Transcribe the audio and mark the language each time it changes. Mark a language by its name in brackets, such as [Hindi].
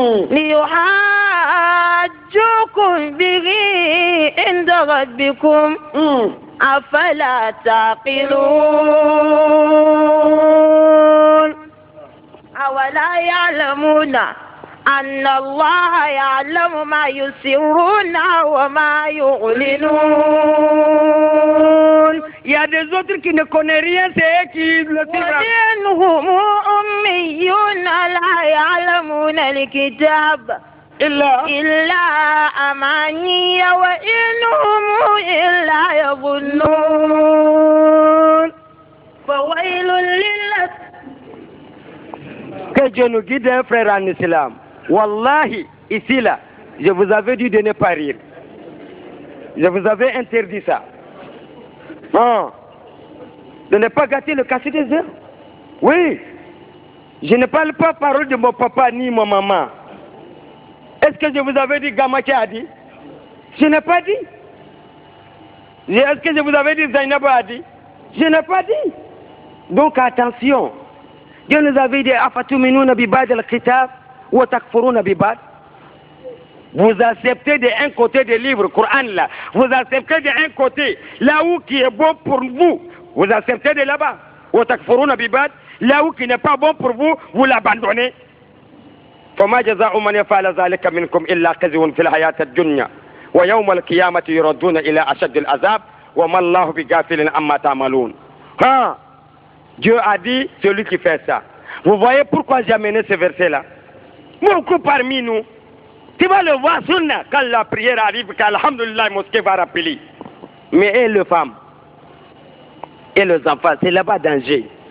[Arabic] ليحاجوكم به عند ربكم أفلا تعقلون. أولا يعلمون أن الله يعلم ما يسرون وما يعلنون. [French] Il y a des autres qui ne connaissent rien, c'est eux qui le disent. [Arabic] ومنهم أميون لا يعلمون الكتاب إلا أماني وإنهم إلا يظنون. فويل للذين. [French] Que Dieu nous guide, un frère en islam. Wallahi, ici là, je vous avais dit de ne pas rire. Je vous avais interdit ça. Non. De ne pas gâter le cachet des heures. Oui. Je ne parle pas parole de mon papa ni mon maman. Est-ce que je vous avais dit Gamaki a dit? Je n'ai pas dit. Est-ce que je vous avais dit Zainab a dit? Je n'ai pas dit. Donc attention. Dieu nous avait dit [Arabic] أفتؤمنون ببعض الكتاب وتكفرون ببعض. [French] Vous acceptez d'un côté des livres, Coran là. Vous acceptez d'un côté là où qui est bon pour vous. Vous acceptez de là-bas. [Arabic] وتكفرون ببعض. [French] Là où qui n'est pas bon pour vous, vous l'abandonnez. [Arabic] فما جزاء من يفعل ذلك منكم إلا خزي في الحياة الدنيا ويوم القيامة يردون إلى أشد العذاب وما الله بغافل عما تعملون. [French] Dieu a dit, celui qui fait ça. Vous voyez pourquoi j'ai amené ce verset-là? Beaucoup parmi nous, tu vas le voir sunna quand la prière arrive, qu'Alhamdulillah, la mosquée va rappeler. Mais et les femmes, et les enfants, c'est là-bas danger.